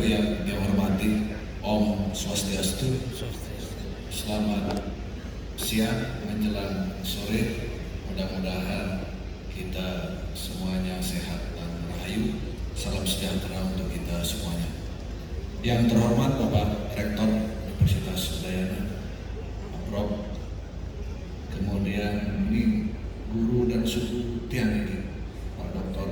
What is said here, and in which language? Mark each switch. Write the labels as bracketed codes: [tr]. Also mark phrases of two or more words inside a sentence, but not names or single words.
[id] yang dia hormati, Om Swastiastu. Selamat siang menjelang sore. Mudah-mudahan kita semuanya sehat dan rahayu. Salam sejahtera untuk kita semuanya. Yang terhormat Bapak Rektor Universitas Udayana, Pak Prof. Kemudian ini guru dan suku tiang ini, Pak Dr.